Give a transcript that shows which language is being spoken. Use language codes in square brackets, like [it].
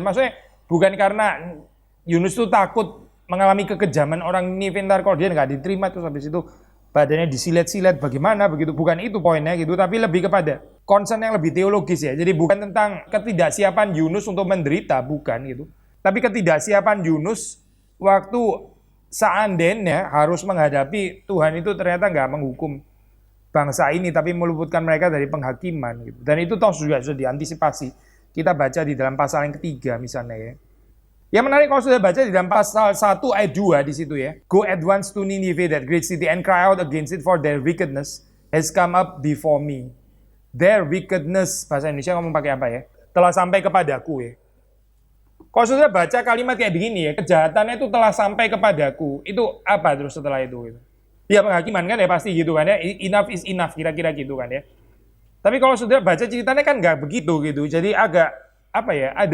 [id] Maksudnya bukan karena Yunus itu takut mengalami kekejaman orang Nineve, ntar kalau dia nggak diterima terus habis itu badannya disilet-silet bagaimana begitu, bukan itu poinnya gitu, tapi lebih kepada concern yang lebih teologis ya. Jadi bukan tentang ketidaksiapan Yunus untuk menderita, bukan gitu, tapi ketidaksiapan Yunus waktu seandainya harus menghadapi Tuhan itu ternyata nggak menghukum bangsa ini tapi meluputkan mereka dari penghakiman gitu. Dan itu toh juga sudah diantisipasi, kita baca di dalam pasal yang ketiga misalnya ya. Yang menarik kalau sudah baca di dalam pasal 1 ayat 2 di situ ya. [en] Go at once to Nineveh, that great city, and cry out against it, for their wickedness has come up before me. Their wickedness, [id] bahasa Indonesia ngomong pakai apa ya? Telah sampai kepadaku ya. Kalau sudah baca kalimat kayak begini ya, kejahatannya itu telah sampai kepadaku. Itu apa terus setelah itu gitu? Ya penghakiman kan ya pasti gitu kan ya. [en] Enough is enough [id] kira-kira gitu kan ya. Tapi kalau sudah baca ceritanya kan nggak begitu gitu. Jadi agak apa ya?